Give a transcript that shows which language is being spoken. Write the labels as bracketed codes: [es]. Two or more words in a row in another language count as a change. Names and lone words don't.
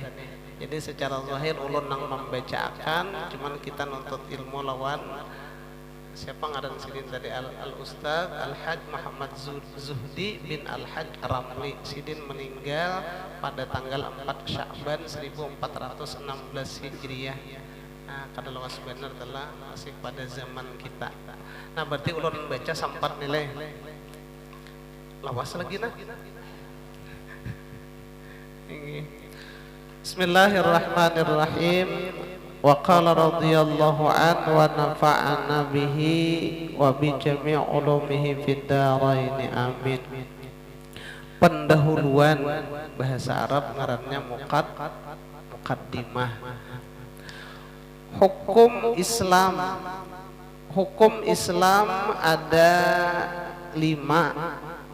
[bjn] Jadi secara zahir ulun nang membacakan, cuman kita nuntut ilmu lawan siapa ngaran sidin tadi Al-Ustaz Al-Haj Muhammad Zuhdi bin Al-Haj Ramli. Sidin meninggal pada tanggal 4 Sya'ban 1416 Hijriah. Nah, kada lawas benar telah masih pada zaman kita. Nah, berarti ulun baca sampat nilai lawas lagi nah. Bismillahirrahmanirrahim. [ar] وقال رضي الله عنه ونفعنا به وبجميع علومه في الدارين آمين. [bjn] Pendahuluan bahasa Arab ngarannya muqaddimah. Hukum Islam ada 5.